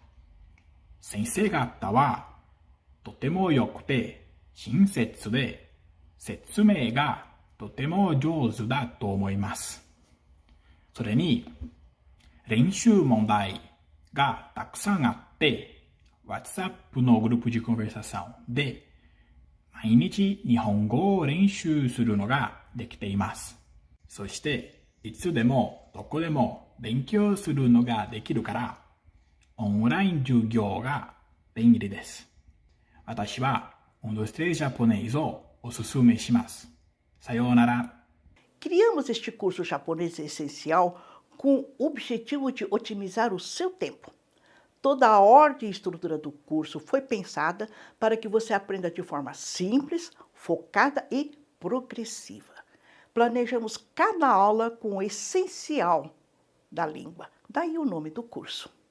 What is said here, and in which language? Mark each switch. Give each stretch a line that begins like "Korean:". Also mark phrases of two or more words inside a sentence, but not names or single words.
Japanese: 先生方はとても良くて親切で、説明がとても上手だと思います。それに、練習問題がたくさんあって、WhatsApp のグループ
Portuguese: de conversação
Japanese: で、毎日日本語を練習するのができています。そして、いつでもどこでも勉強するのができるから、オンライン授業が便利です。私はオンドステレジャポネイズをおすすめします。さようなら。
Portuguese: Criamos este curso japonês essencial com o objetivo de otimizar o seu tempo. Toda a ordem e estrutura do curso foi pensada para que você aprenda de forma simples, focada e progressiva. Planejamos cada aula com o essencial da língua, daí o nome do curso.